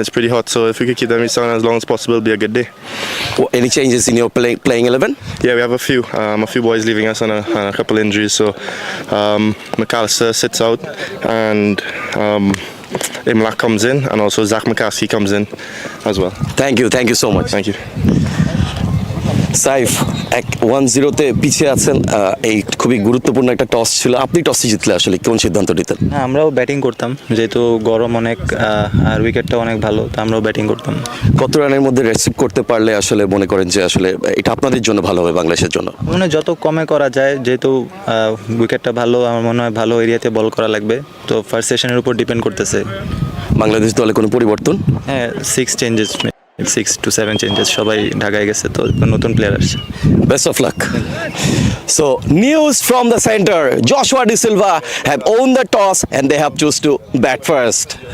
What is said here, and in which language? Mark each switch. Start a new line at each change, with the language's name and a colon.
English: It's pretty hot, so if we could keep them in the sun as long as possible, it'll be a good day. Any changes in your playing 11? Yeah, we have a few boys leaving us on a couple injuries, so McAllister sits out and Imlak comes in, and also Zach McCaskey comes in as well. Thank you so much. Thank you.
Bangla: Saif 1-0-তে পিছিয়ে আছেন, এই খুবই গুরুত্বপূর্ণ একটা toss ছিল, আপনি টসে জিতলে আসলে কোন সিদ্ধান্ত নিতেন? আমরাও ব্যাটিং করতাম, যেহেতু গরম অনেক আর উইকেটটা অনেক ভালো, তো আমরাও ব্যাটিং করতাম। কত রানের মধ্যে রেসিভ করতে পারলে আসলে মনে করেন যে আসলে এটা আপনাদের জন্য ভালো হবে, বাংলাদেশের জন্য? মানে যত কমে করা যায়, যেহেতু উইকেটটা ভালো, আমার মনে হয় ভালো এরিয়াতে বল করা লাগবে, তো ফার্স্ট সেশনের উপর ডিপেন্ড করতেছে। বাংলাদেশ দলে কোনো পরিবর্তন? হ্যাঁ, 6 to 7 চেঞ্জেস, সবাই ঢাকায় গেছে, তো নতুন প্লেয়ার আসছে।
English: Best of luck. So, news from the center. Joshua De Silva have owned the toss and they have choose to bat first.